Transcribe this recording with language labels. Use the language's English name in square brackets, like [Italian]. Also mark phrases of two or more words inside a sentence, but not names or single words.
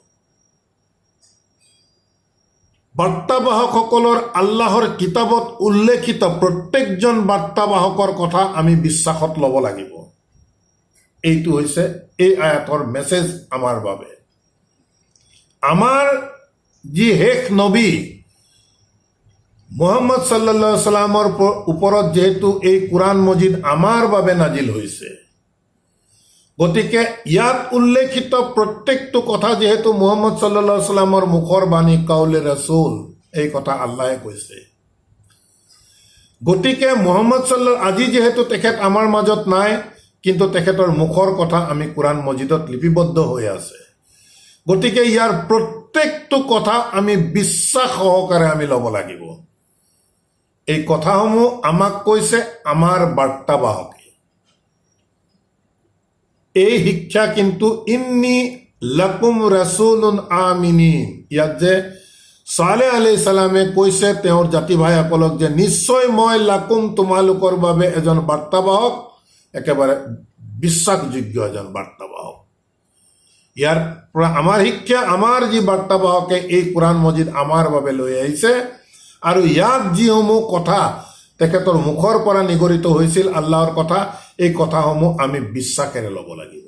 [Assamese] বাৰ্তাবাহকসকলৰ আল্লাহৰ কিতাপত উল্লেখিত প্ৰত্যেকজন বাৰ্তাবাহকৰ কথা আমি বিশ্বাসত ল'ব লাগিব। এইটো হৈছে এই আয়াতৰ মেছেজ আমাৰ বাবে। আমাৰ যি শেষ নবী মুহাম্মদ [Arabic] صلى الله عليه وسلم [Assamese] ওপৰত যিহেতু এই কোৰআন মজিদ আমাৰ বাবে নাজিল হৈছে, গতিকে ইয়াত উল্লেখিত প্ৰত্যেকটো কথা যিহেতু মুহাম্মদ [Arabic] صلى الله عليه وسلم [Assamese] মুখৰ বাণী, [Arabic] قول رسول, [Assamese] এই কথা আল্লাহে কৈছে। গতিকে মুহাম্মদ আজি যিহেতু তেখেত আমাৰ মাজত নাই, কিন্তু তেখেতৰ মুখৰ কথা আমি কোৰআন মজিদত লিপিবদ্ধ হৈ আছে। গতিকে ইয়াৰ প্ৰত্যেকটো কথা আমি বিশ্বাস সহকাৰে আমি ল'ব লাগিব। এই কথাসমূহ আমাক কৈছে আমাৰ বাৰ্তাবাহকে। এই শিক্ষা কিন্তু [Arabic] إني لكم رسول أمين, [Assamese] ইয়াত যে ছালেহ [Arabic] عليه السلام [Assamese] কৈছে তেওঁৰ জাতি ভাইসকলক যে নিশ্চয় মই লাকুম তোমালোকৰ বাবে এজন বাৰ্তাবাহক, একেবাৰে বিশ্বাসযোগ্য এজন বাৰ্তাবাহক। ইয়াৰ পৰা আমাৰ শিক্ষা, আমাৰ যি বাৰ্তাবাহকে এই কোৰাণ মজিদ আমাৰ বাবে লৈ আহিছে আৰু ইয়াত যিসমূহ কথা তেখেতৰ মুখৰ পৰা নিগৰিত হৈছিল আল্লাহৰ কথা, এই কথাসমূহ আমি বিশ্বাসেৰে ল'ব লাগিব।